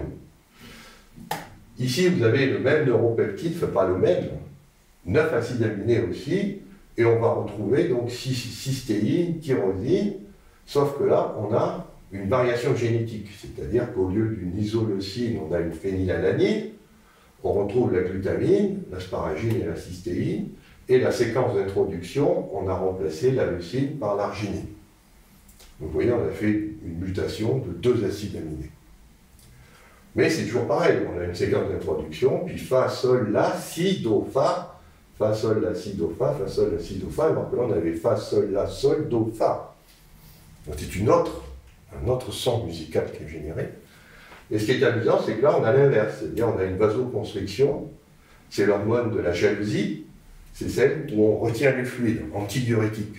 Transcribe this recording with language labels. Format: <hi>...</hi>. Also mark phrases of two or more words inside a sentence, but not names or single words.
<fr>Ici, vous avez le même neuropeptide, enfin pas le même, 9 acides aminés aussi, et on va retrouver donc cystéine, tyrosine, sauf que là, on a une variation génétique, c'est-à-dire qu'au lieu d'une isoleucine, on a une phénylalanine, on retrouve la glutamine, l'asparagine et la cystéine, et la séquence d'introduction, on a remplacé la leucine par l'arginine. Donc vous voyez, on a fait une mutation de 2 acides aminés. Mais c'est toujours pareil, on a une séquence d'introduction, puis Fa, Sol, La, Si, Do, Fa, Fa, Sol, La, Si, Do, Fa, Fa, Sol, La, Si, Do, Fa, alors que là on avait Fa, Sol, La, Sol, Do, Fa. Donc c'est un autre son musical qui est généré. Et ce qui est amusant, c'est que là, on a l'inverse, c'est-à-dire on a une vasoconstriction, c'est l'hormone de la jalousie, c'est celle où on retient les fluides, antidiurétiques.</fr>